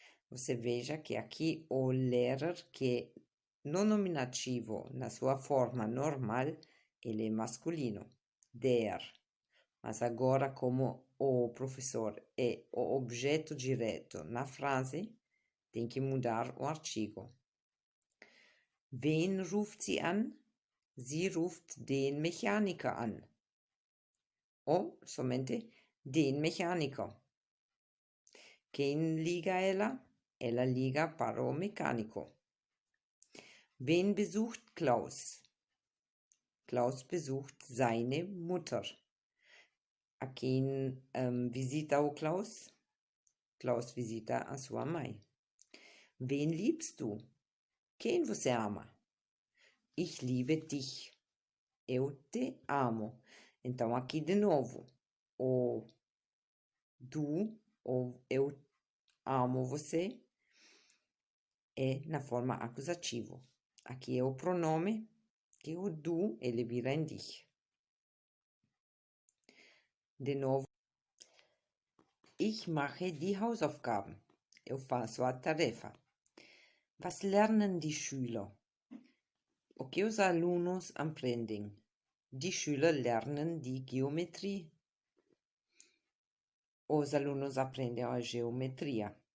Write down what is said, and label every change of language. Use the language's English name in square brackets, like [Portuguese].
[Portuguese] Você veja que aqui o Lehrer, que no nominativo, na sua forma normal, ele é masculino. der. Mas agora, como o professor é o objeto direto na frase, tem que mudar o artigo. [German] Wen ruft sie an? Sie ruft den Mechaniker an. [Portuguese] Ou somente [German] den Mechaniker. [Portuguese] Quem liga ela? Ela liga para o mecânico. [German] Wen besucht Klaus? Klaus besucht seine Mutter. [Portuguese] A quem visita o Klaus? Klaus visita a sua mãe. [German] Wen liebst du? [Portuguese] Quem você ama? [German] Ich liebe dich. [Portuguese] Eu te amo. Então, aqui de novo, o du, ou eu amo você, é na forma acusativo. Aqui é o pronome, que o du, ele vira em dich. De novo, [German] ich mache die Hausaufgaben. [Portuguese] Eu faço a tarefa. [German] Was lernen die Schüler? [Portuguese] O que os alunos aprendem? [German] Die Schüler lernen die Geometrie. [Portuguese] Os alunos aprendem a geometria.